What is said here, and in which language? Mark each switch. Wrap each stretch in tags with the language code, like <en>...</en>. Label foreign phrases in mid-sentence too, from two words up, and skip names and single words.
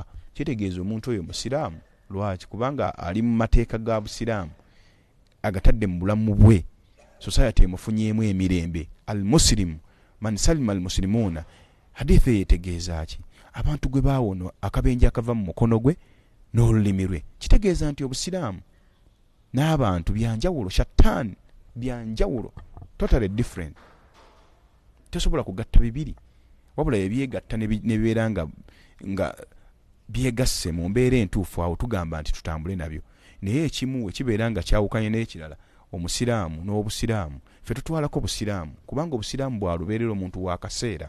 <lg>Kitegeeza omuntu oyo musiraamu. Lwaki? Kubanga ali mu mateeka ga busiraamu agatadde mu bulamu bwe, society emufunyeemu emirembe.</lg> <ar>المسلم من سلم المسلمون,</ar> <lg>hadithi yetegeeza ki? Abantu gwe baawono akabenje akava mu mukono gwe n'olulimi lwe. Kitegeeza nti obusiraamu n'abantu byanjawulo, shaitan byanjawulo,</lg> <en>totally different.</en> <lg>Tosobola kugatta bibiri, wabula ebyegatta ne bibeera nga byegasse mu mbeera entuufu, awo tugamba nti tutambule nabyo. Naye ekimu ekibeera nga kyawukanye n'ekirala, omusiraamu n'obusiraamu, ffe tutwalako busiraamu kubanga obusiraamu bwalubeerera omuntu wa kaseera.</lg>